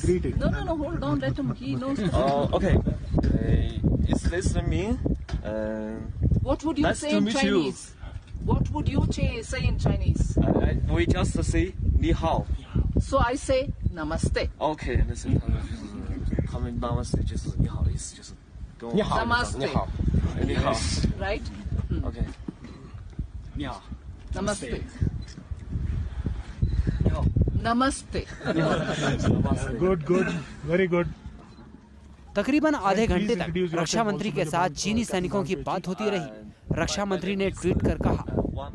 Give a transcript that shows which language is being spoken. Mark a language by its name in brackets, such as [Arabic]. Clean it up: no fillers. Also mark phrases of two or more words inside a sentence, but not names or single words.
[English] No, hold on, let him, he knows. Okay. Is this mean? What would you nice say to in meet Chinese? What would you say in Chinese? We just say [Chinese] 你好. [English] So I say namaste. Okay, listen. [Chinese] 他们 namaste 就是你好的意思，就是跟我 Namaste. 你好，你好 [English] Right? ，OK， [Hindi] 你好 Namaste. नमस्ते। [English] Good very good. [Hindi] तकरीबन आधे घंटे तक रक्षा मंत्री के साथ चीनी सैनिकों की बात होती रही। रक्षा मंत्री ने ट्वीट कर कहा,